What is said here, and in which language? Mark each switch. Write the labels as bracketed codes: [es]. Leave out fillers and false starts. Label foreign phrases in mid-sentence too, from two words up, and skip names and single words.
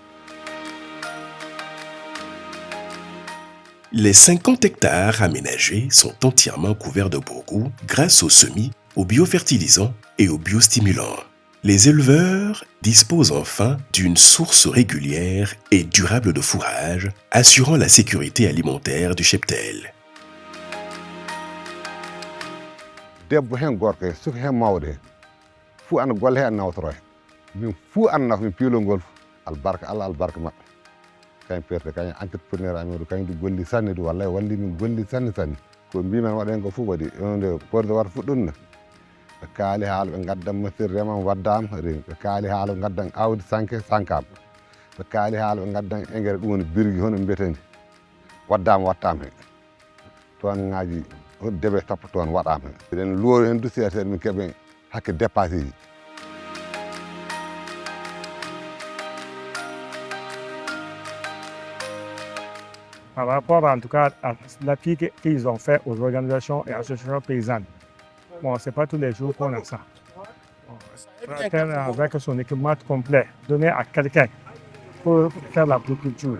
[fr] Les 50 hectares aménagés sont entièrement couverts de bourgou grâce aux semis, aux biofertilisants et aux biostimulants. Les éleveurs disposent enfin d'une source régulière et durable de fourrage, assurant la sécurité alimentaire du cheptel. [ff] debbo hen gorko he suka hen mawɗo he fuu anda golle he an nawtoro he min fuu anda nafa min piilol ngol albarka Allah albarka maɓɓe kañum perte kañum entrepreneur amen ɗo kañum ɗo golli sanne ɗo wallahi walli min golli sanne ko mbimen waɗen ko fof waɗi onde porde wata fuɗɗunno ɓe kaali haala ɓe gaddan machine remam waddama remi ɓe kaali haala ɓe gaddan awdi sankama ɓe kaali haala ɓe gaddan engrais ɗum woni birgui hono mbiyeteni wattama he toon ngaji debe tappo toon waɗama he eɗen luwori hen dusiyete min keeɓe hakke dépassé ji. [fr] Par rapport en tout cas à l'appui qu'ils ont fait aux organisations et associations paysannes. Bon, c'est pas tous les jours qu'on a ça. Avec son équipement complet, donné à quelqu'un pour faire la agriculture.